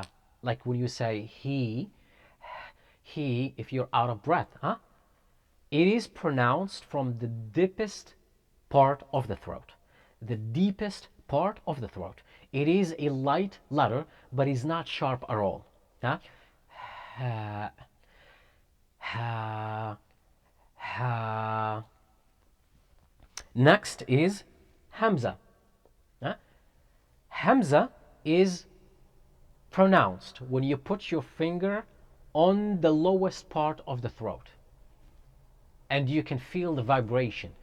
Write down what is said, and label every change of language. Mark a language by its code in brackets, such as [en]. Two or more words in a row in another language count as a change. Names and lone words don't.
[en] Like when you say he, if you're out of breath, huh? It is pronounced from the deepest part of the throat. The deepest part of the throat. It is a light letter, but is not sharp at all. Huh? Ha. Ha. Ha. Next is Hamza. Huh? Hamza is pronounced when you put your finger on the lowest part of the throat and you can feel the vibration.